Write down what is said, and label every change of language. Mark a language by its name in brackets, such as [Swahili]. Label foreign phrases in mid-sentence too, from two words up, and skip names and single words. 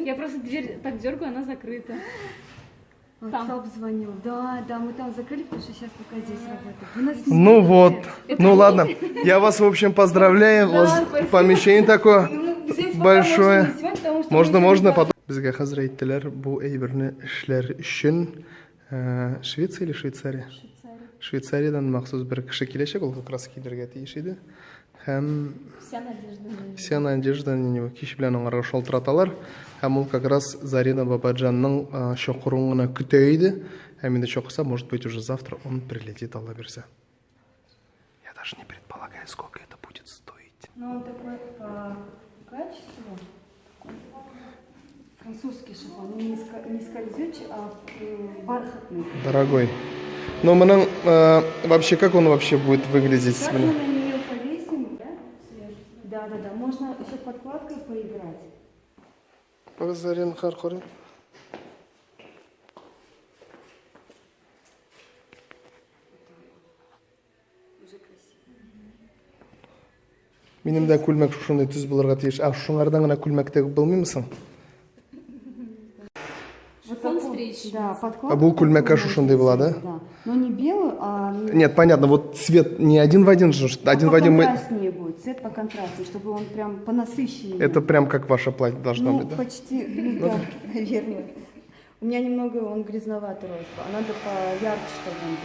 [Russian] Я просто дверь так дергаю, она закрыта. WhatsApp звонил. Да, да, мы там закрыли, потому что сейчас пока здесь работаем. Вы нас не Ну знаете. вот, ну ладно. Я вас, в общем, поздравляю. У вас помещение такое Ну, здесь пока большое. можно не снимать, потому что Можно, мы можно. всегда- Потом. [Tatar] Бізге хәзер әйттеләр, бу әйберне эшләр өчен Швеция или Швейцария? Швейцариядан махсус бер кеше киләчәк, ул [Russian] как раз [Tatar] килергә тиеш иде. Һәм [Russian] Вся надежда на него. вся надежда на него [Tatar] кич белән аңарга шалтыраталар. Һәм ул [Russian] как раз [Tatar] Зарина Бабаджанның чакыруын гына көтә иде. Һәм инде чакырса, [Russian] может быть, уже завтра он прилетит, [Tatar] Алла бирсә. [Russian] Я даже не предполагаю, сколько это будет стоить. Ну, он такой по качеству. Французский шифон. Не скользючий, а бархатный. Дорогой. Но мы вообще, как он вообще будет выглядеть? Как мы на нее повесим, да? Да, да, да. Можно еще подкладкой поиграть. Зарин Хархорин. [Tatar] Минем дә күлмәк шушындай төз булырга тиеш. Шуңардан гына күлмәктәге булмыймысың? [Russian] Шифон встречный. Да, подкладка. [Tatar] Бу күлмәккә шушындай була, да? [Russian] Да. Но не белый, а Нет, понятно, вот цвет не один в один же, один в один мы... контрастнее будет. Цвет по контрасту, чтобы он прям понасыщеннее. Это прям как ваше платье должно Ну, быть, да? почти, ну, да, наверное. У меня немного он грязноватый рос, а надо поярче, чтобы он был.